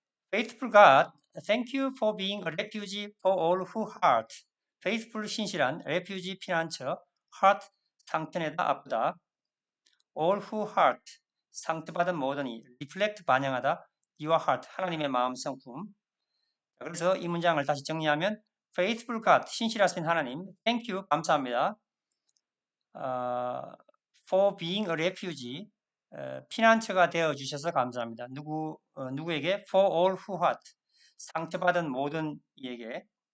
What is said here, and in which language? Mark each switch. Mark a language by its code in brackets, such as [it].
[en] Faithful God, thank you for being a refuge for all who hurt. [ko] Faithful 신실한 refuge 피난처, hurt 상처내다 아프다. [en] All who hurt [ko] 상처받은 모든이 [en] reflect 반영하다. Your heart [ko] 하나님의 마음 성품. 그래서 이 문장을 다시 정리하면 [en] faithful God [ko] 신실하신 하나님, [en] thank you [ko] 감사합니다. [en] For being a refuge [ko] 피난처가 되어 주셔서 감사합니다. 누구에게? [en] For all who hurt [ko] 상처받은 모든 이에게.